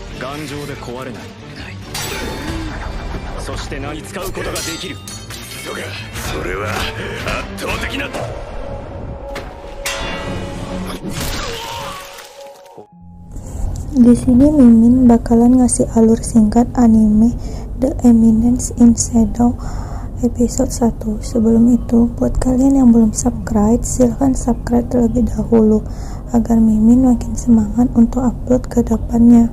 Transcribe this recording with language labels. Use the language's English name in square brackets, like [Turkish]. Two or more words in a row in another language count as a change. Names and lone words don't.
[Japanese] 感情で壊れない。そして何使うことができる。そうか、それは圧倒的な。 [Indonesian] Di sini Mimin bakalan ngasih alur singkat anime The Eminence in Shadow episode 1. Sebelum itu, buat kalian yang belum subscribe, silahkan subscribe terlebih dahulu agar Mimin makin semangat untuk upload ke depannya.